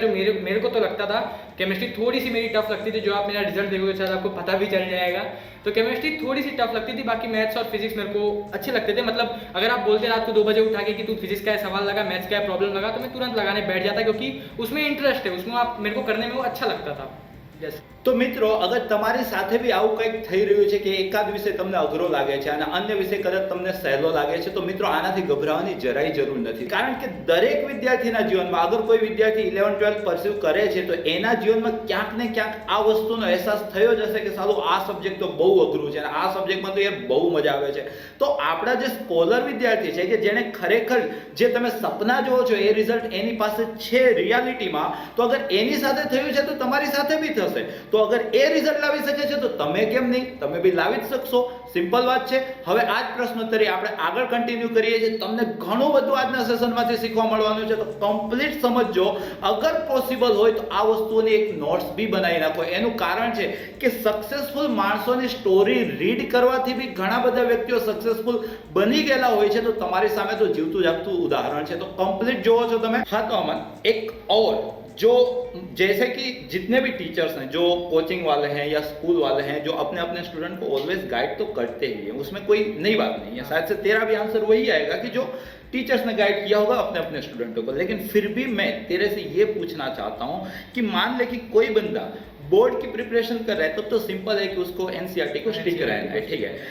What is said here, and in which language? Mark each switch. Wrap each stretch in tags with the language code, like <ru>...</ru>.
<hi>जो मेरे को तो लगता था केमिस्ट्री थोड़ी सी मेरी टफ लगती थी. जो आप मेरा रिजल्ट देखोगे शायद आपको पता भी चल जाएगा. तो केमिस्ट्री थोड़ी सी टफ लगती थी, बाकी मैथ्स और फिजिक्स मेरे को अच्छे लगते थे. मतलब अगर आप बोलते रात को 2 बजे उठा के कि तू फिजिक्स का सवाल लगा, मैथ्स का प्रॉब्लम लगा, तो मैं तुरंत लगाने बैठ जाता क्योंकि उसमें इंटरेस्ट है, उसमें आप मेरे को करने में वो अच्छा लगता था.</hi> <en>Yes.</en> <gu>તો મિત્રો, અગર તમારી સાથે બી આવું કંઈક થઈ રહ્યું છે કે એકાદ વિષય તમને અઘરો લાગે છે અને અન્ય વિષય કદાચ તમને સહેલો લાગે છે, તો મિત્રો આનાથી ગભરાવાની જરાય જરૂર નથી. કારણ કે દરેક વિદ્યાર્થીના જીવનમાં અગર કોઈ વિદ્યાર્થી 11-12 પરસ્યુ કરે છે તો એના જીવનમાં ક્યાંક ને ક્યાંક આ વસ્તુનો અહેસાસ થયો જ હશે કે સાલું આ સબ્જેક્ટ તો બહુ અઘરું છે અને આ સબ્જેક્ટમાં તો યાર બહુ મજા આવે છે. તો આપણા જે સ્કોલર વિદ્યાર્થી છે કે જેણે ખરેખર જે તમે સપના જોવો છો એ રિઝલ્ટ એની પાસે છે રિયાલિટીમાં, તો અગર એની સાથે થયું છે તો તમારી સાથે બી થશે. તો અગર એ રિઝલ્ટ લાવી શકે છે તો તમે કેમ નહીં, તમે બી લાવી જ શકશો. સિમ્પલ વાત છે. હવે આ જ પ્રશ્નોત્તરી આપણે આગળ કન્ટિન્યુ કરીએ છીએ. તમને ઘણું બધું આજના સેશનમાંથી શીખવા મળવાનું છે, તો કમ્પ્લીટ સમજજો. અગર પોસિબલ હોય તો આ વસ્તુઓની એક નોટ્સ બી બનાવી નાખો. એનું કારણ છે કે સક્સેસફુલ માણસોની સ્ટોરી રીડ કરવાથી બી ઘણા બધા વ્યક્તિઓ સક્સેસફુલ બની ગયેલા હોય છે. તો તમારી સામે તો જીવતું જાગતું ઉદાહરણ છે. તો કમ્પ્લીટ જોવો છો તમે.</gu> <hi>हाँ तो अमन, एक और जो जैसे कि जितने भी टीचर्स हैं जो कोचिंग वाले हैं या स्कूल वाले हैं जो अपने अपने स्टूडेंट को ऑलवेज गाइड तो करते ही हैं, उसमें कोई नई बात नहीं है. शायद से तेरा भी आंसर वही आएगा कि जो टीचर्स ने गाइड किया होगा अपने अपने स्टूडेंटों को. लेकिन फिर भी मैं तेरे से ये पूछना चाहता हूँ कि मान ले कि कोई बंदा बोर्ड की प्रिपरेशन कर रहा है तब तो सिंपल है कि उसको एनसीईआरटी को स्टिक कराना है, ठीक है.</hi>